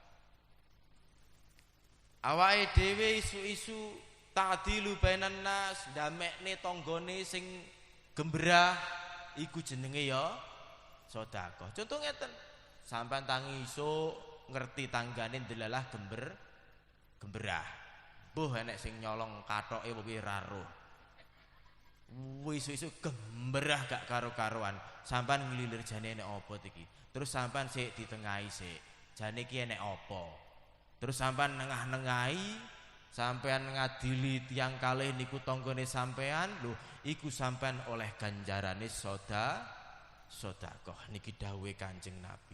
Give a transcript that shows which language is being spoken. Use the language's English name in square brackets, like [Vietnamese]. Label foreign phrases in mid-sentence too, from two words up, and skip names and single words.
[Javanese] Awake dhewe isu-isu [Arabic] تعدل بين الناس [Javanese] ndamekne tanggane sing gembrah iku jenenge ya sedekah. Contoh ngeten, sampean tangi isuk ngerti tanggane ndelalah gembrah. Mbuh enek sing nyolong kathoke piye ra roh. Isu-isu gembrah gak karo-karuan. Sampean nglilir jane enek apa iki? Terus sampean sik ditengahi sik. Jane iki enek apa? Terus sampean nengah-nengahi sampean ngadili tiyang kalih niku tanggane sampean lho iku sampean oleh ganjarane sedekah niki dawuhe Kanjeng Nabi.